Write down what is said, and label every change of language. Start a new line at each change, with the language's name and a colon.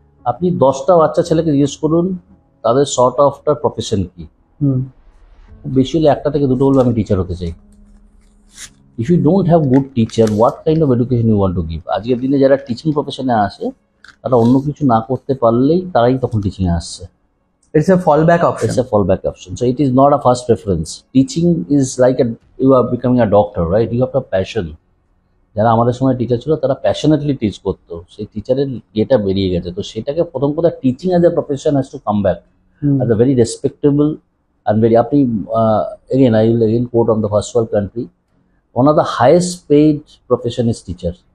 Bangla: আপনি 10টা বাচ্চা ছেলেকে জিজ্ঞেস করুন তাদের শর্ট অফটার প্রফেশন কি, বেশি হলে একটা থেকে দুটো বলবে আমি টিচার হতে চাই।
English: If you don't have good teacher, what kind of education you want to give?
Bangla: আজকের দিনে যারা টিচিং প্রফেশনে আসে তারা অন্য কিছু না করতে পারলেই তারাই তখন টিচিংয়ে আসছে।
English: It's a fallback option. It's a fallback option. So it is not a first preference. Teaching is like you are becoming a doctor, right? You have to have passion.
Bangla: যারা আমাদের সময় টিচার ছিল তারা প্যাশনেটলি টিচ করতো, সেই টিচারের ইয়েটা বেরিয়ে গেছে। তো সেটাকে প্রথম কথা
English: Teaching as a profession has to come back as a very respectable and very, আপনি again I will again quote on the first world country, one of the highest paid profession is teacher.